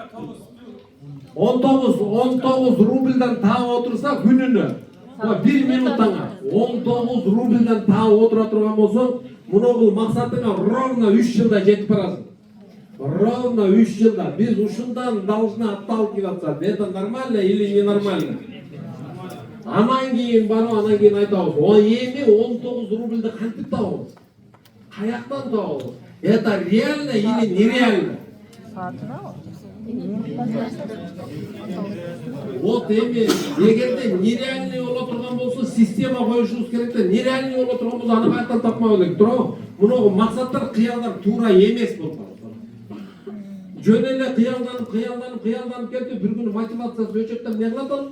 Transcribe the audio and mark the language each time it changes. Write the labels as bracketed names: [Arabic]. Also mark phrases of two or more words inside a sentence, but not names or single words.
[Kyrgyz] 19 рубльдан таап отурса күнүнө. 1 минуттаңа 19 рубльдан таап отура турган болсоң, муногул максатыңа ровно 3 жылда жетип барасың. Ровно 3 жылда. Биз ушундан [Russian] должны отталкиваться. Это нормально или ненормально? [Kyrgyz] Анан кийин барып, анан кийин айтабыз. Эми 19 рубльди кантип табабыз? Каяктан табабыз? [Russian] Это реально или нереально? [Kyrgyz] Вот эми эгерде нереальный боло турган болсо, система коюшубуз керек да. Нереальный боло турган болсо, аны каяктан тапмай элек, туурабы? Муногу максаттар, кыялдар туура эмес болуп калат. Жөн эле кыялданып кетип, бир күнү мотивациясы өчөктөп эмне кылат ал?